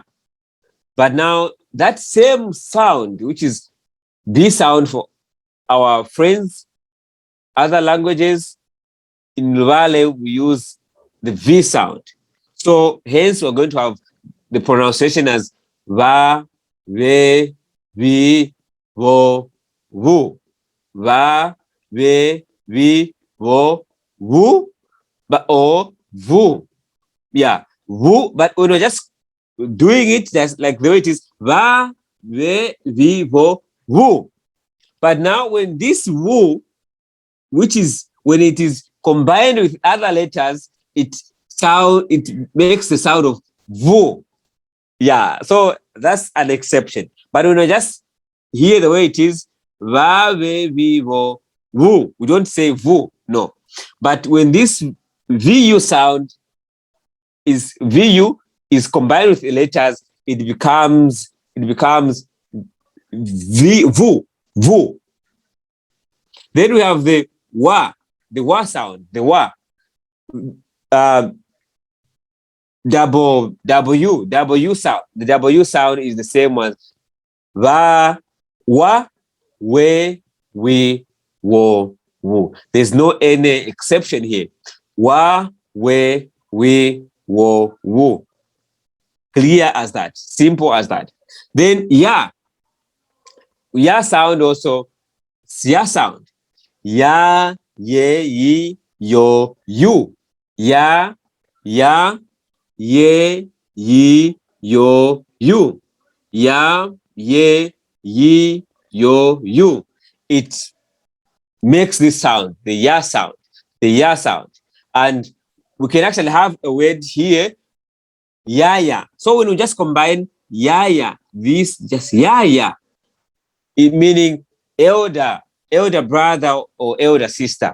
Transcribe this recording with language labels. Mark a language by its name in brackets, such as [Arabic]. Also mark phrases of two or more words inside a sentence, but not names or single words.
[English] But now that same sound, which is B sound for our friends, other languages, in Luvale, we use the V sound. So hence we're going to have the pronunciation as va, ve, vi, vo, vu. Va, ve, vi, vo, vu, or vu. Yeah, vu, but when we're just doing it, that's like the way it is, va, ve, vi, vo, vu. But now when this vu, which is when it is combined with other letters, it makes the sound of vu. Yeah, so that's an exception. But when I just hear the way it is, va, ve, vi, vo, vu, we don't say vu, no. But when this vu sound is combined with the letters, it becomes vu. Then we have the wa sound, the wa. W sound. The W sound is the same as va, wa, we, wo, wu. There's no any exception here. Wa, we, wo, wu. Clear as that. Simple as that. Then ya. Ya sound also. Ya sound. Ya, ye, yi, yo, you. Ya, ye, yi, yo, you. Ya, ye, yi, yo, you. It makes this sound, the ya sound, And we can actually have a word here, yaya. So when we just combine yaya, this just yaya, it meaning elder brother or elder sister.